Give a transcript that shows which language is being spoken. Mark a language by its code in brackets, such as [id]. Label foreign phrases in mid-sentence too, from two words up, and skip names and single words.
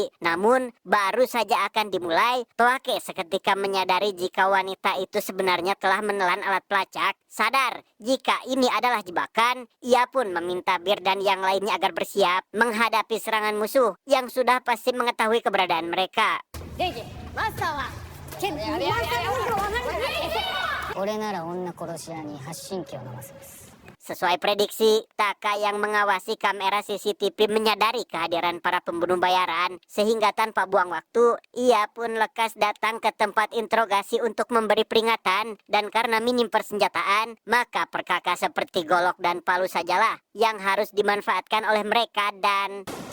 [id] Namun, baru saja akan dimulai, Toake seketika menyadari jika wanita itu sebenarnya telah menelan alat pelacak. Sadar jika ini adalah jebakan, ia pun meminta Bir dan yang lainnya agar bersiap menghadapi serangan musuh yang sudah pasti mengetahui keberadaan mereka. [ja] 俺なら女殺し屋に発信機を飲ませます [id] Sesuai prediksi, Taka yang mengawasi kamera CCTV menyadari kehadiran para pembunuh bayaran, sehingga tanpa buang waktu, ia pun lekas datang ke tempat interogasi untuk memberi peringatan, dan karena minim persenjataan, maka perkaka seperti golok dan palu sajalah yang harus dimanfaatkan oleh mereka dan...